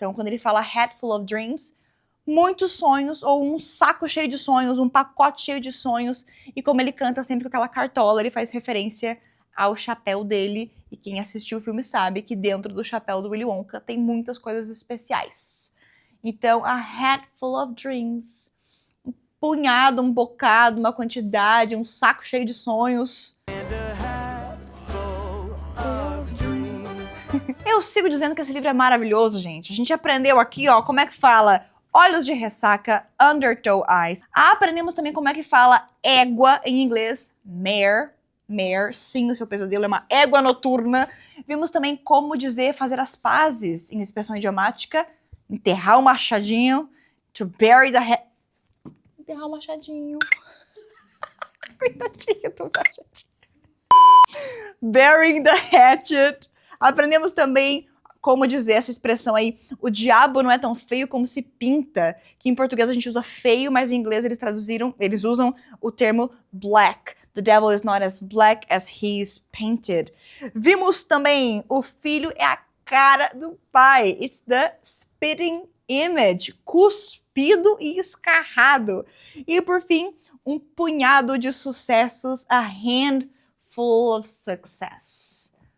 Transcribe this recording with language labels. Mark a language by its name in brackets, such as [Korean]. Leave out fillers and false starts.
[Portuguese] Então, quando ele fala [English] hatful of dreams, [Portuguese] muitos sonhos, ou um saco cheio de sonhos, um pacote cheio de sonhos, e como ele canta sempre com aquela cartola, ele faz referência ao chapéu dele, e quem assistiu o filme sabe que dentro do chapéu do Willy Wonka tem muitas coisas especiais. Então, [English] a hatful of dreams. [Portuguese] Um punhado, um bocado, uma quantidade, um saco cheio de sonhos. Eu sigo dizendo que esse livro é maravilhoso, gente. A gente aprendeu aqui, ó, como é que fala olhos de ressaca, [English] undertow eyes. [Portuguese] Aprendemos também como é que fala égua em inglês, mare. Mare, sim, o seu pesadelo é uma égua noturna. Vimos também como dizer fazer as pazes em expressão idiomática, enterrar o machadinho, [English] to bury the head. [Portuguese] Enterrar o machadinho. Coitadinho do machadinho. [English] Burying the hatchet. [Portuguese] Aprendemos também como dizer essa expressão aí, o diabo não é tão feio como se pinta, que em português a gente usa feio, mas em inglês eles usam o termo black. [English] The devil is not as black as he's painted. [Portuguese] Vimos também, o filho é a cara do pai. [English] It's the spitting image, [Portuguese] cuspido e escarrado. E por fim, um punhado de sucessos, [English] a handful of success.